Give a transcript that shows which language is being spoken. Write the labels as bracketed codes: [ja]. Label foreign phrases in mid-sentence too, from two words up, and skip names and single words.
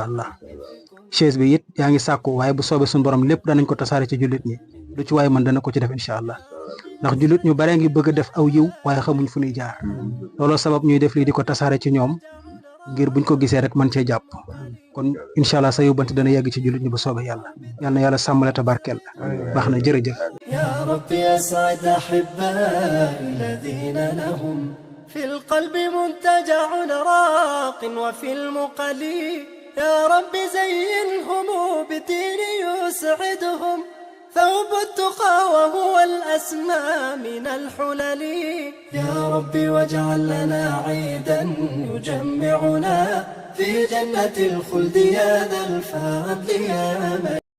[wo] allah chaise bi it yaa ngi sàkku waaye bu soobee sun borom lépp danañ ko tasaare ci jullit ñi lu ci waaye mën dana ko ci def [ar] إن شاء الله [wo] ndax jullit ñu bare ngi bëgg a def aw yiw waaye xamuñ fu ñuy jaar looloo sabab ñuy def lii di ko tasaare ci ñoom ngir buñ ko gisee rek mën cee jàpp kon [ar] إن شاء الله [wo] sa yóbbante dana yegg ci jullit ñi ba soobee yàlla yal na yàlla sàmmale te barkeel baax na jërëjëf. [ar] يا رب يسعد أحبائي الذين لهم في القلب منتجع راق وفي المقل يا رب زينهم بدين يسعدهم ثوب التقى وهو الأسمى من الحلل يا رب واجعل لنا عيدا يجمعنا في جنة الخلد يا ذا الفضل يا من